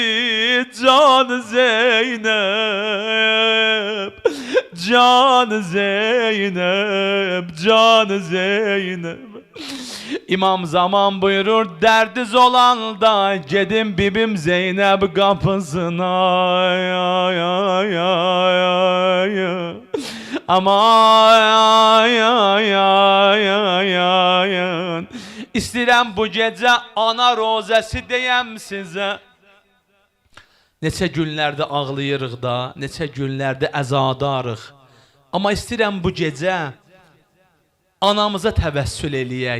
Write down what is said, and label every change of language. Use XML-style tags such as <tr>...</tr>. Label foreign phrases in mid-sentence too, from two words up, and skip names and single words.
<az>Can Zeynəb, Can Zeynəb, Can Zeynəb. İmam Zaman buyurur, dərdiz olanda gedim bibim Zeynəb qapısına. Ay, ay, ay, ay, ay. Ama ay, ay, ay, ay, ay. İstəyirəm bu gecə ana rozəsi deyəm sizə. Neçə günlərdə ağlayırıq da, neçə günlərdə əzadarıq. Amma istəyirəm bu gecə anamıza təvəssül eləyək.</az>